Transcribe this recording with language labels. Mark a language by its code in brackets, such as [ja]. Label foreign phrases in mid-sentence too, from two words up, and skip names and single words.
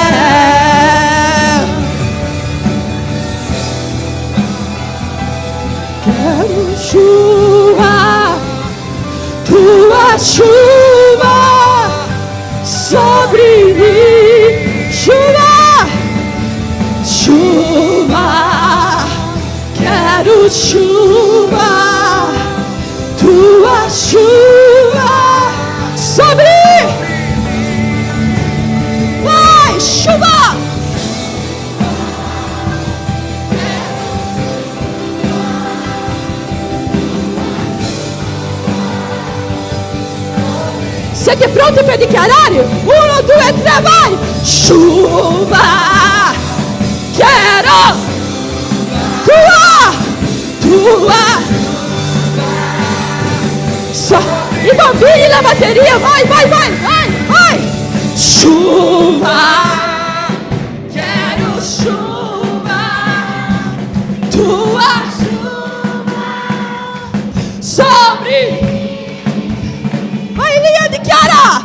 [pt] Quero chuva, tua chuva sobre mim, chuva, chuva, quero chuva, tua chuva sobre mim. Vai, chuva. [it] Siete pronti per dichiarare? 1, 2, 3, [pt] vai! Chuva! Quero! Tua! Só! [it] I bambini, la batteria! [pt] Vai! Chuva! Quero chuva! Tua chuva! Sobre! [it] Vai, Lia, dichiara!